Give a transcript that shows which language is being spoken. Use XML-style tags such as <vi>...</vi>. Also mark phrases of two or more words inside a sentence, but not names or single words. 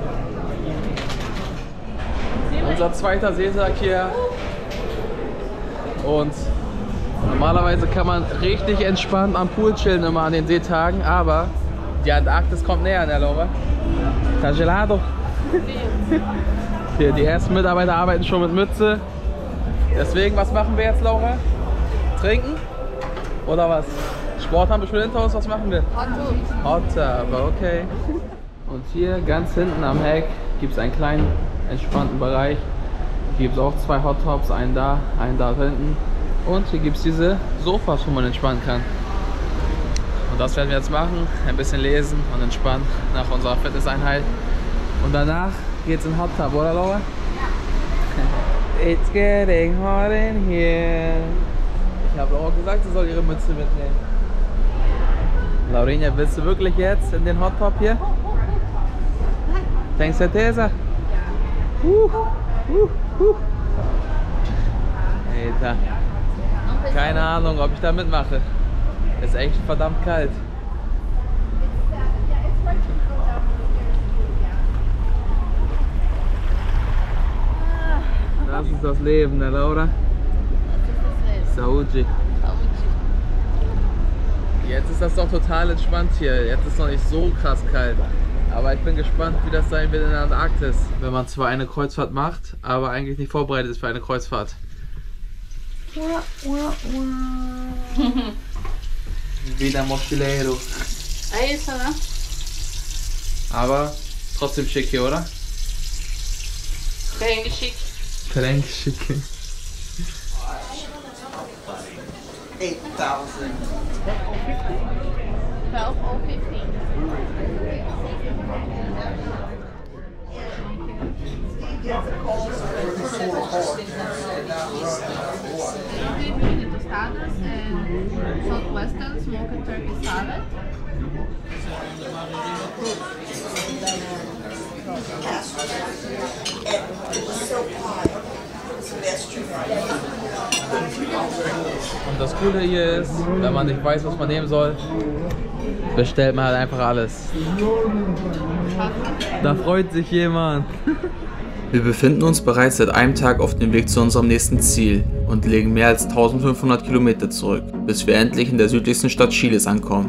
<de>Unser zweiter Seetag hier. Und normalerweise kann man richtig entspannt am Pool chillen immer an den Seetagen, aber die Antarktis kommt näher, ne Laura?</de> <pt>Está gelado.</pt> <de>Hier, die ersten Mitarbeiter arbeiten schon mit Mütze. Deswegen, was machen wir jetzt, Laura? Trinken? Oder was? Sport haben wir schon hinter uns, was machen wir?</de> <en>Hot Tub,</en> <de>aber okay. Und hier ganz hinten am Heck gibt es einen kleinen entspannten Bereich. Hier gibt es auch 2</de> <en>Hot Tubs,</en> <de>einen da hinten. Und hier gibt es diese Sofas, wo man entspannen kann. Und das werden wir jetzt machen, ein bisschen lesen und entspannen nach unserer Fitnesseinheit. Und danach geht es in</de> <en>Hot Tub,</en> <de>oder Laura? Ja.</de> <en>It's getting hot in here.</en> <de>Ich habe auch gesagt, sie soll ihre Mütze mitnehmen. Laurinia, willst du wirklich jetzt in den</de> <en>Hot Tub</en> <de>hier?</de> <pt>Tem certeza?</pt> <de>Alter. Keine Ahnung, ob ich da mitmache. Ist echt verdammt kalt. Das ist das Leben, ne Laura?</de> <pt>Saúde.</pt> <de>Jetzt ist das doch total entspannt hier. Jetzt ist noch nicht so krass kalt. Aber ich bin gespannt, wie das sein wird in der Antarktis. Wenn man zwar eine Kreuzfahrt macht, aber eigentlich nicht vorbereitet ist für eine Kreuzfahrt. Wieder Mochilero.</de> <pt>É isso, né?</pt> <de>Aber trotzdem schick hier, oder?</de> <pt>Bem chique.</pt> <de>Tränk schick.</de> <en>8,000. 12 or 15. Tostadas and southwestern smoked turkey salad. It was so hot.</en> <de>Und das Coole hier ist, wenn man nicht weiß, was man nehmen soll, bestellt man halt einfach alles. Da freut sich jemand. Wir befinden uns bereits seit einem Tag auf dem Weg zu unserem nächsten Ziel und legen mehr als 1500 Kilometer zurück, bis wir endlich in der südlichsten Stadt Chiles ankommen.</de>